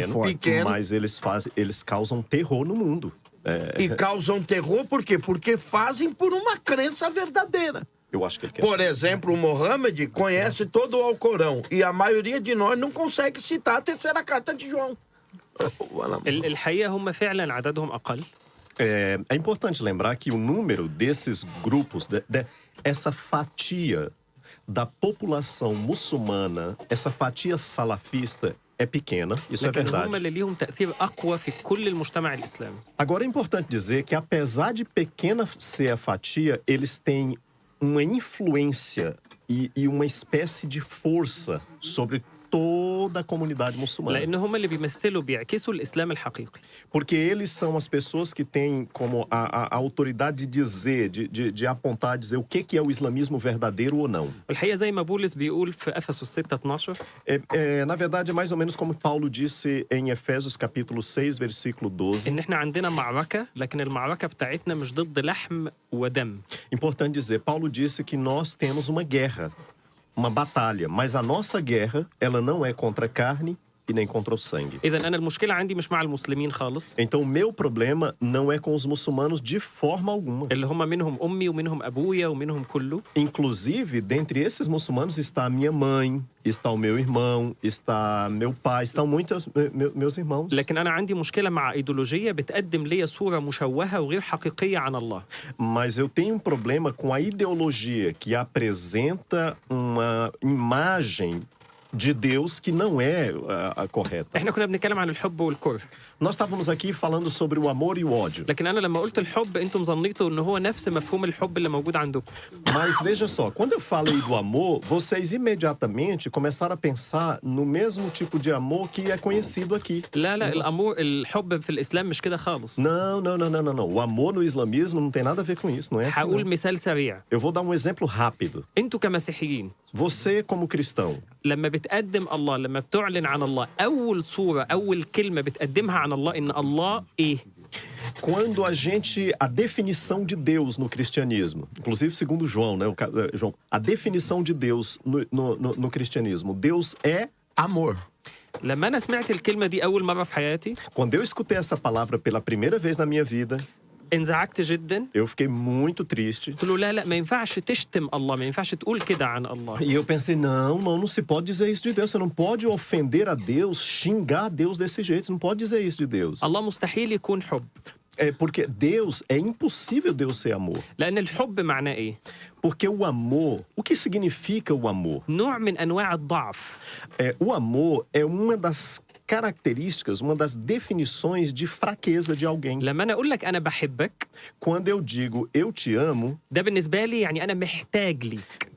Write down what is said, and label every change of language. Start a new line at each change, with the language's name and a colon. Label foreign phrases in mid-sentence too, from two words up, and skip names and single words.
Portuguese: pequeno, fortes. mas eles causam terror no mundo. E causam terror por quê? Porque fazem por uma crença verdadeira. Eu acho que ele quer. Por exemplo, o Mohammed conhece todo o Alcorão e a maioria de nós não consegue citar a terceira carta de João.
Arabic: الحقيقة هم فعلا عددهم أقل.
Portuguese: É importante lembrar que o número desses grupos, essa fatia da população muçulmana, essa fatia salafista é pequena, isso é
Arabic: لكن هم
Portuguese: verdade.
Arabic: اللي ليهم تأثير أقوى في كل المجتمع الإسلامي.
Portuguese: Agora é importante dizer que apesar de pequena ser a fatia, eles têm uma influência e uma espécie de força sobre toda a comunidade muçulmana.
Arabic: لأن هم اللي بيعكسوا الإسلام الحقيقي.
Portuguese: Porque eles são as pessoas que têm como a autoridade de dizer, de apontar, dizer o que é o islamismo verdadeiro ou não.
Arabic: الحقيقة زي ما بولس بيقول في أفسس 6:12
Portuguese: Na verdade, é mais ou menos como Paulo disse em Efésios capítulo 6, versículo 12.
Arabic: إن إحنا عندنا معركة لكن المعركة بتاعتنا مش ضد لحم ودم.
Portuguese: Importante dizer, Paulo disse que nós temos uma guerra, uma batalha, mas a nossa guerra, ela não é contra a carne e nem contra o sangue.
Arabic: إذا أنا المشكلة عندي مش مع المسلمين خالص
Portuguese: Então, o meu problema não é com os muçulmanos de forma alguma.
Arabic: اللي هم منهم أمي ومنهم أبويا ومنهم كله.
Portuguese: Inclusive, dentre esses muçulmanos está a minha mãe, está o meu irmão, está meu pai, estão muitos meus irmãos.
Arabic: لكن أنا عندي مشكلة مع إيديولوجية بتقدم لي صورة مشوهة وغير حقيقية عن الله.
Portuguese: Mas eu tenho um problema com a ideologia que apresenta uma imagem de Deus que não é a correta.
Arabic: إحنا كنا بنتكلم عن الحب والكره.
Portuguese: Nós estávamos aqui falando sobre o amor e o ódio.
Arabic: لكن أنا لما قلت الحب أنتم ظنيتوا إن هو نفس مفهوم الحب اللي موجود عندكم.
Portuguese: Mas veja só, quando eu falei do amor, vocês imediatamente começaram a pensar no mesmo tipo de amor que é conhecido aqui.
Arabic: لا الحب في الإسلام مش كده خالص.
Portuguese: Não. O amor no islamismo não tem nada a ver com isso, não é assim.
Arabic: هقول
Portuguese: Não.
Arabic: مثال سريع.
Portuguese: Eu vou dar um exemplo rápido.
Arabic: أنتوا كمسيحيين
Portuguese: Você, como cristão,
Arabic: لما بتقدم الله لما بتعلن عن الله أول صورة أول كلمة بتقدمها عن الله إن الله إيه؟
Portuguese: quando a definição de Deus no cristianismo, inclusive segundo João, né, João, a definição de Deus no cristianismo, Deus é Amor.
Arabic: لما أنا سمعت الكلمة دي أول مرة في حياتي
Portuguese: Quando eu escutei essa palavra pela primeira vez na minha vida,
Arabic: انزعجت جدا.
Portuguese: eu fiquei muito triste.
Arabic: قلت له لا ما ينفعش تشتم الله ما ينفعش تقول كده عن الله.
Portuguese: E eu pensei, não se pode dizer isso de Deus. Você não pode ofender a Deus, xingar a Deus desse jeito. Você não pode dizer isso de Deus.
Arabic: الله مستحيل يكون حب.
Portuguese: É porque Deus, é impossível Deus ser amor.
Arabic: لأن الحب معناه إيه؟
Portuguese: Porque o amor, o que significa o amor?
Arabic: نوع من أنواع الضعف.
Portuguese: O amor é uma das características, uma das definições de fraqueza de alguém.
Arabic: لما أنا أقول لك أنا بحبك
Portuguese: Quando eu digo eu te amo,
Arabic: ده بالنسبة لي يعني أنا محتاج ليك.